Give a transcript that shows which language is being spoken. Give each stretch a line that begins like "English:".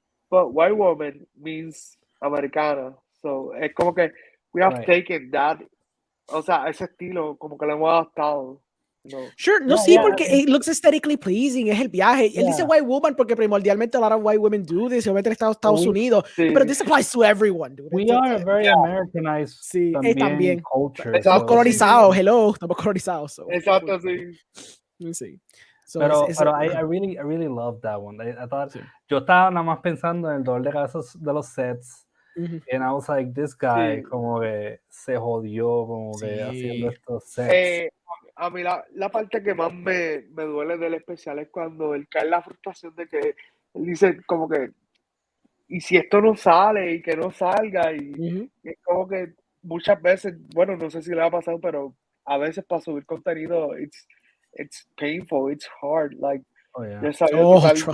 Spanish: But white woman means americana. So, es como que we have taken that, o sea, ese estilo, como que lo hemos adaptado. No.
English: Sure, no, sí, porque it looks aesthetically pleasing, es el viaje. Él dice white woman porque primordialmente a lot of white women do this, obviamente en Estados Unidos, pero this applies to everyone, dude. We are very Americanized también culture.
Spanish: Estamos colonizados, hello, estamos colonizados. So. Exacto, sí. Sí. So
English: pero I really love that one.
Spanish: I thought, yo estaba nada más pensando en el dolor de cabeza de los sets. And I was like, this guy como que se jodió como que haciendo estos sets. A mí la parte que más me duele del especial es cuando él cae en la frustración de que él dice como que y si esto no sale y que no salga y es como que muchas veces, bueno, no sé si le ha pasado, pero a veces para subir contenido it's painful, it's hard, like yo he estado